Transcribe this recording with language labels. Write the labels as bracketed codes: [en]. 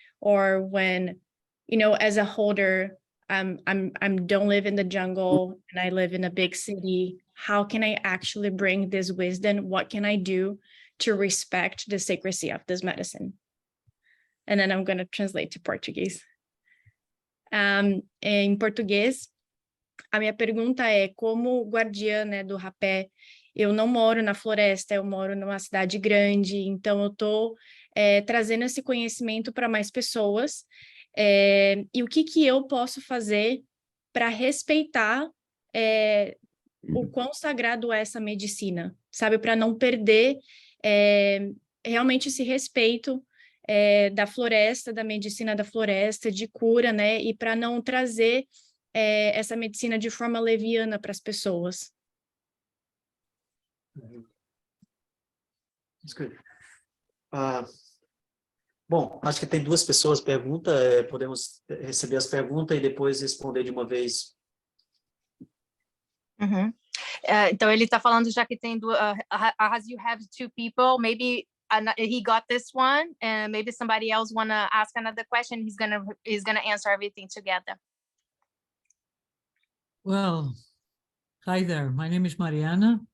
[en] or when, as a holder, don't live in the jungle and I live in a big city. How can I actually bring this wisdom? What can I do to respect the sacredcy of this medicine? And then I'm going to translate to Portuguese. [pt] Em português, a minha pergunta é, como guardiã, né, do Hapé, eu não moro na floresta, eu moro numa cidade grande, então eu estou trazendo esse conhecimento para mais pessoas. E o que eu posso fazer para respeitar o quão sagrado é essa medicina, sabe? Para não perder realmente esse respeito da floresta, da medicina da floresta, de cura, né? E para não trazer essa medicina de forma leviana para as pessoas. [en] That's good. [pt] Bom, acho que tem 2 pessoas pergunta, podemos receber as perguntas e depois responder de uma vez. Então ele está falando, já que tem [en] as you have 2 people, maybe he got this one, and maybe somebody else wanna ask another question. He's gonna answer everything together. Well, hi there. My name is Mariana.